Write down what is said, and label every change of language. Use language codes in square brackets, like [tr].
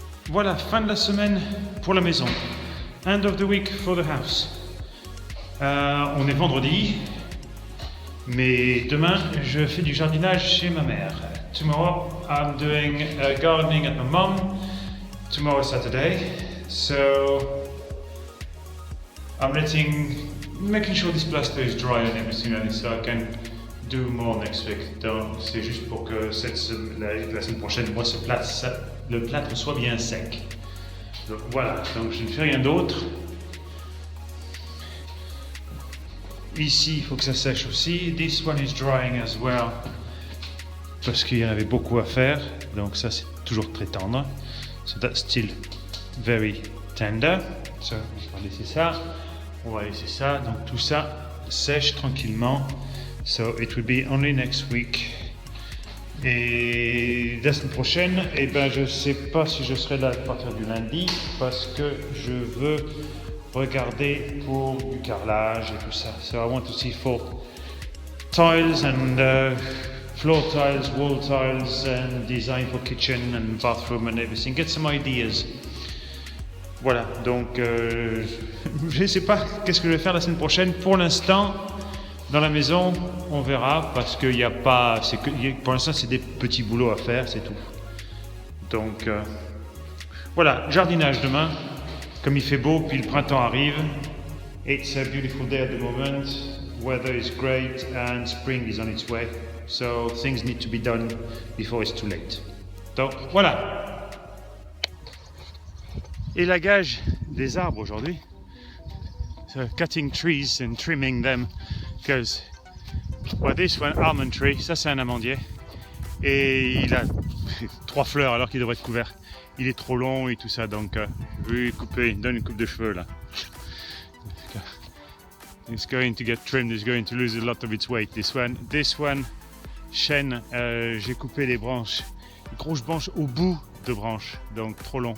[fr] Voilà, fin de la semaine pour la maison. [en] End of the week for the house. [fr] On est vendredi, mais demain je fais du jardinage chez ma mère. [en] Tomorrow I'm doing gardening at my mum. Tomorrow is Saturday, so I'm making sure this plaster is dry and everything like this, so I can do more next week. [fr] Donc c'est juste pour que la semaine prochaine, moi le plâtre soit bien sec. Donc voilà, donc je ne fais rien d'autre. Ici, il faut que ça sèche aussi. [en] This one is drying as well, [fr] parce qu'il y en avait beaucoup à faire. Donc ça, c'est toujours très tendre. [en] So that's still very tender. [fr] So, on va laisser ça. On va laisser ça. Donc tout ça sèche tranquillement. [en] So it will be only next week. [fr] Et la semaine prochaine, eh ben, je ne sais pas si je serai là à partir du lundi, parce que je veux regarder pour du carrelage et tout ça. [en] So I want to see for tiles and floor tiles, wall tiles, and design for kitchen and bathroom and everything. Get some ideas. [fr] Voilà, donc je ne sais pas qu'est-ce que je vais faire la semaine prochaine. Pour l'instant, dans la maison, on verra, parce qu'il n'y a pas... pour l'instant, c'est des petits boulots à faire, c'est tout. Donc, voilà, jardinage demain. Comme il fait beau, puis le printemps arrive. [en] It's a beautiful day at the moment. Weather is great and spring is on its way. So, things need to be done before it's too late. [fr] Donc, voilà. Élagage des arbres aujourd'hui. [en] So, cutting trees and trimming them. Because, well, this one, almond tree, [fr] ça c'est un amandier, et il a 3 fleurs alors qu'il devrait être couvert. Il est trop long et tout ça, donc je vais lui couper, il donne une coupe de cheveux là. [en] It's going to get trimmed, it's going to lose a lot of its weight. This one, [fr] chêne, j'ai coupé les branches, les grosses branches au bout de branches, donc trop long.